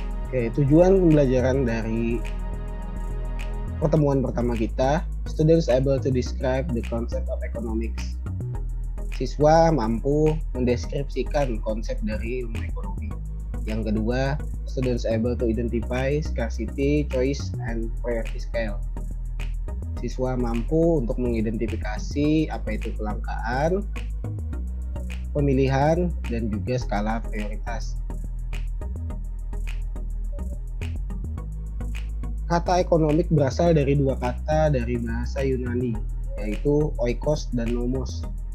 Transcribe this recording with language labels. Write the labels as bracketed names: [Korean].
[Indonesian] Oke, tujuan pembelajaran dari pertemuan pertama kita, [English] students able to describe the concept of economics. [Indonesian] Siswa mampu mendeskripsikan konsep dari ilmu ekonomi. Yang kedua, [English] students able to identify scarcity, choice, and priority scale. [Indonesian] Siswa mampu untuk mengidentifikasi apa itu kelangkaan, pemilihan, dan juga skala prioritas. Kata ekonomik berasal dari dua kata dari bahasa Yunani, yaitu oikos dan nomos.